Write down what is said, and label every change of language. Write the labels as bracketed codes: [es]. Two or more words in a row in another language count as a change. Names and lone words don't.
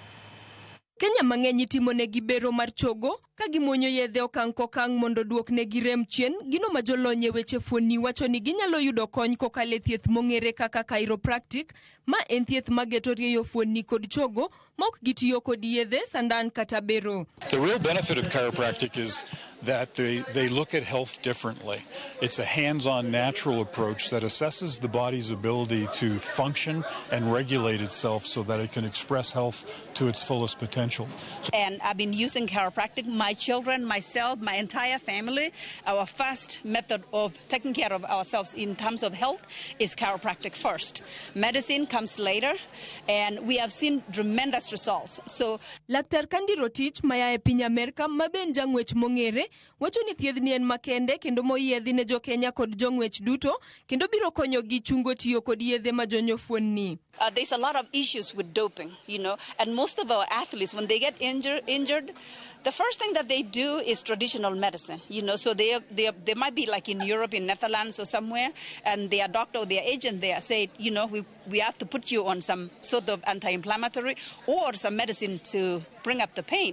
[luo] Kenya mang'eny itimonegi bero mar chogo ka gimuonyo yedhe okang' kokang' mondo duoknegi rem chien. Gino ma jolony e weche fuoni wacho ni ginyalo yudo kony kokalo e thieth mong'ere kaka chiropractic, ma en thieth mageto rieyo fuoni kod chogo ma ok gitiyo kod yedhe, sandan kata bero. [en] The real benefit of chiropractic is that they look at health differently. It's a hands-on natural approach that assesses the body's ability to function and regulate itself so that it can express health to its fullest potential. And I've been using chiropractic, my children, myself, my entire family. Our first method of taking care of ourselves in terms of health is chiropractic first. Medicine comes later, and we have seen tremendous results. So, [luo] Laktar Kandi Rotich maya e piny Amerika maben jang'wech mong'ere wacho ni thiedhni en makende kendo moyiedhi ne jo Kenya kod jong'wech duto kendo biro konyo gi chungo tiyo kod yedhe ma jonyo fuonni. [en] There's a lot of issues with doping, and most of our athletes, when they get injured, the first thing that they do is traditional medicine, so they might be like in Europe, in Netherlands or somewhere, and their doctor or their agent there say, we have to put you on some sort of anti-inflammatory or some medicine to bring up the pain.